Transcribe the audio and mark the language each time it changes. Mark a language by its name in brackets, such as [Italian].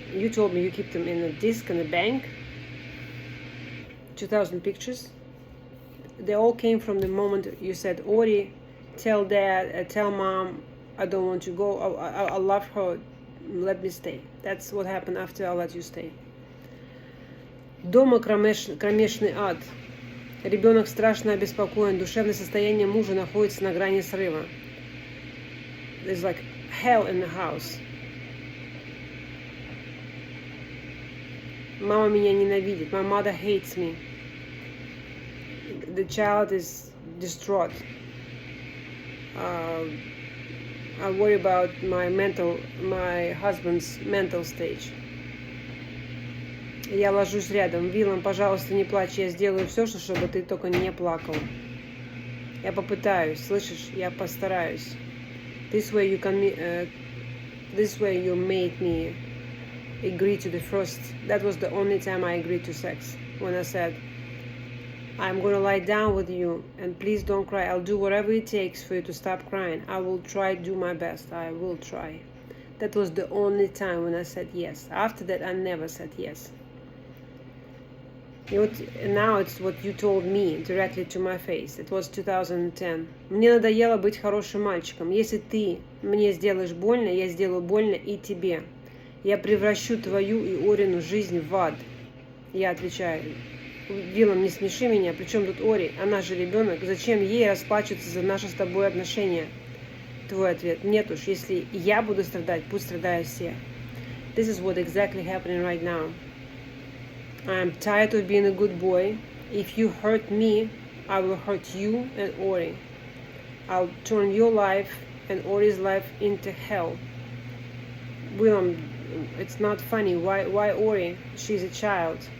[English] You told me you keep them in a disk in the bank. 2,000 pictures. They all came from the moment you said, Ori, tell dad, tell mom, I don't want to go, I love her, let me stay. That's what happened after I let you stay. [Russian] Дома кромешный ад. Ребенок страшно обеспокоен. Душевное состояние мужа находится на грани срыва. [English] There's like hell in the house. [Russian] Мама меня ненавидит. [English] My mother hates me. The child is distraught. I worry about my husband's mental stage. [Russian] Я ложусь рядом. Виллэм, пожалуйста, не плачь. Я сделаю все, чтобы ты только не плакал. Я попытаюсь, слышишь? Я постараюсь. [English] This way you made me agree to the first. That was the only time I agreed to sex. When I said, I'm gonna lie down with you and please don't cry. I'll do whatever it takes for you to stop crying. I will try to do my best. I will try. That was the only time when I said yes. After that, I never said yes. Now it's what you told me directly to my face. It was 2010. [Russian] Мне надоело быть хорошим мальчиком. Если ты мне сделаешь больно, я сделаю больно и тебе. Я превращу твою и Орину жизнь в ад. Я отвечаю, Виллэм, не смеши меня, при чем тут Ори? Она же ребенок. Зачем ей расплачиваться за наши с тобой отношения? Твой ответ, нет уж, если я буду страдать, пусть страдают все. [English] This is what exactly happening right now. I'm tired of being a good boy. If you hurt me, I will hurt you and Ori. I'll turn your life and Ori's life into hell. Willem, it's not funny. Why Ori? She's a child.